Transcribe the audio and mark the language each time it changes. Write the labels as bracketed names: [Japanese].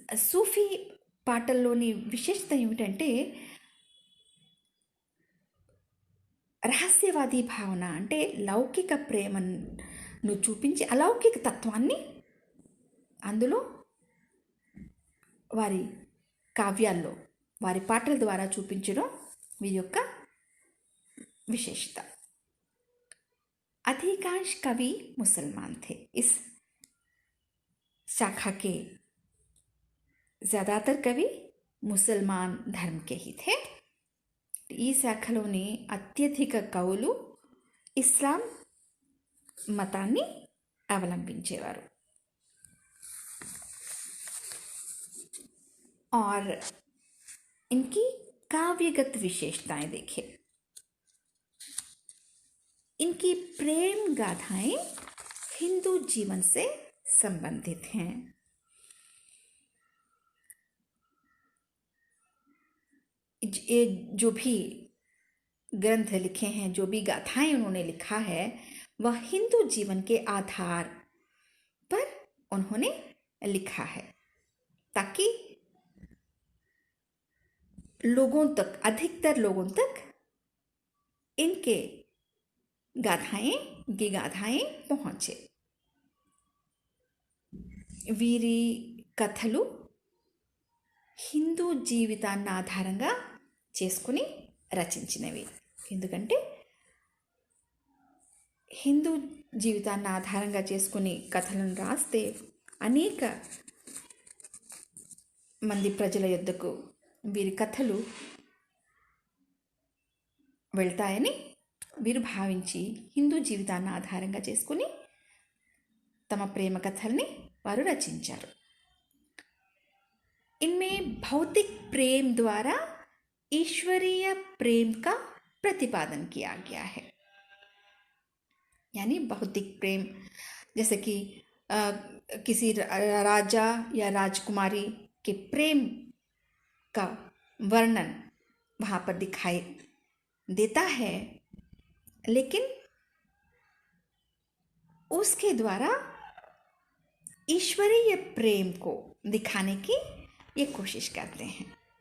[Telugu] సూఫీ పాటల్లోని విశేషత ఏమిటంటే రహస్యవాది భావన, అంటే లౌకిక ప్రేమను చూపించి అలౌకిక తత్వాన్ని అందులో వారి కావ్యాల్లో వారి పాటల ద్వారా చూపించడం వీరి యొక్క विशेषता. [Hindi] अधिकांश कवि मुसलमान थे. इस शाखा के ज़्यादातर कवि मुसलमान धर्म के ही थे. [Telugu] ఈ శాఖలోని అత్యధిక కవులు ఇస్లాం మతాన్ని అవలంబించేవారు. [Hindi] और इनकी काव्यगत विशेषताएं देखिए. इनकी प्रेम गाथाएं हिंदू जीवन से संबंधित हैं. जो भी ग्रंथ लिखे हैं, जो भी गाथाएं उन्होंने लिखा है, वह हिंदू जीवन के आधार पर उन्होंने लिखा है, ताकि लोगों तक, अधिकतर लोगों तक इनके गाथाएं पहुंचे. [Telugu] వీరి కథలు హిందూ జీవితాన్ని ఆధారంగా చేసుకుని రచించినవి. ఎందుకంటే హిందూ జీవితాన్ని ఆధారంగా చేసుకుని కథలను రాస్తే అనేక మంది ప్రజల యొద్దకు వీరి కథలు వెళ్తాయని వీరు భావించి హిందూ జీవితాన్ని ఆధారంగా చేసుకుని తమ ప్రేమ కథల్ని వారు రచించారు. [Hindi] इनमें भौतिक प्रेम द्वारा ईश्वरीय प्रेम का प्रतिपादन किया गया है. यानी भौतिक प्रेम, जैसे कि किसी राजा या राजकुमारी के प्रेम का वर्णन वहाँ पर दिखाई देता है, लेकिन उसके द्वारा ईश्वरीय प्रेम को दिखाने की ये कोशिश करते हैं.